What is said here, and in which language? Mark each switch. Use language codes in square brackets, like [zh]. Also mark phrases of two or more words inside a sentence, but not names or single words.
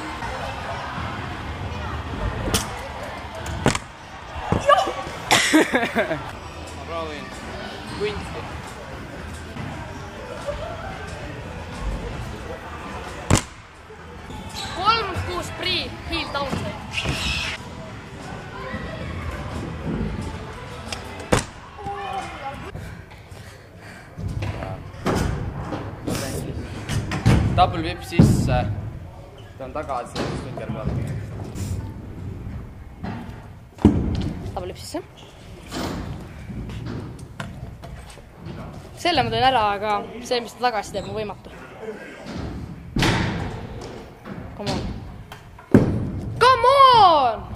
[et] Ma proovin kunsti. 3-6 prii, [en] heel down. Double whip [et] sisse. Ta on tagasi finger peal. [en] Double whip [et] sisse. Selle ma teen ära, aga see, mis ta tagasi teeb, on võimatu. [en] Come on. Come on!